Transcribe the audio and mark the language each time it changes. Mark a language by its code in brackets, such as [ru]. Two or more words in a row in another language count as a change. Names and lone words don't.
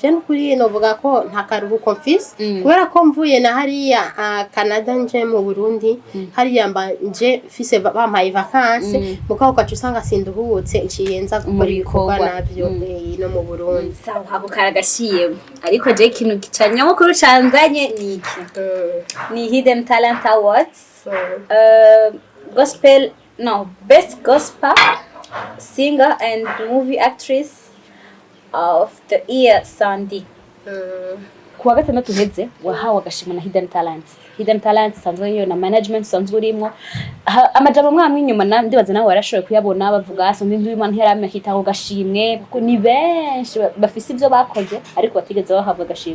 [rn] je n'ukuri novuga ko nta karuhuko mfise kubera ko mvuye na hariya Canada nje mu Burundi, hariya nje fise bampaye vacances mukao kacu usanga sinduhutse nciyenza gukora ibikorwa navyo no mu Burundi. Sawa, hako karagashiye ariko je ikintu gicanyamukuru canzanye ni iki? Ni Hidden Talent Awards, Best Gospel Singer and Movie Actress of the Year Sandy. Kuwa gatandatu heze wahawe agashimwe na Hidden Talents sanzwe yo na management sanzwe urimo amajambo mwamwe inyuma ndibaza nawe warashoboye kuyabona bavuga Sandrine Nduwimana ntiyaramye kitako gashimwe kuko ni benshi bafise ivyo bakoze ariko batigeze bahabwa agashimwe.